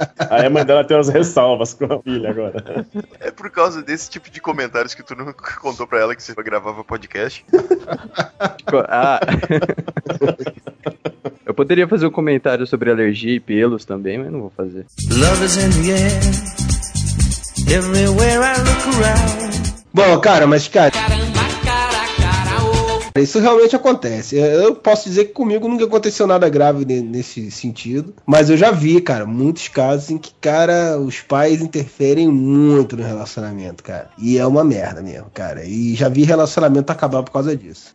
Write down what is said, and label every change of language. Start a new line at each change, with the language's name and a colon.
Portuguese: Aí a mãe dela tem umas ressalvas com a filha agora. É por causa desse tipo de comentários que tu nunca contou pra ela que você gravava podcast. Eu poderia fazer um comentário sobre alergia e pelos também, mas não vou fazer.
English: Love is in the air, everywhere I look around.
Portuguese: Bom, cara, mas cara... Isso realmente acontece. Eu posso dizer que comigo nunca aconteceu nada grave nesse sentido. Mas eu já vi, cara, muitos casos em que, cara, os pais interferem muito no relacionamento, cara. E é uma merda mesmo, cara. E já vi relacionamento acabar por causa disso.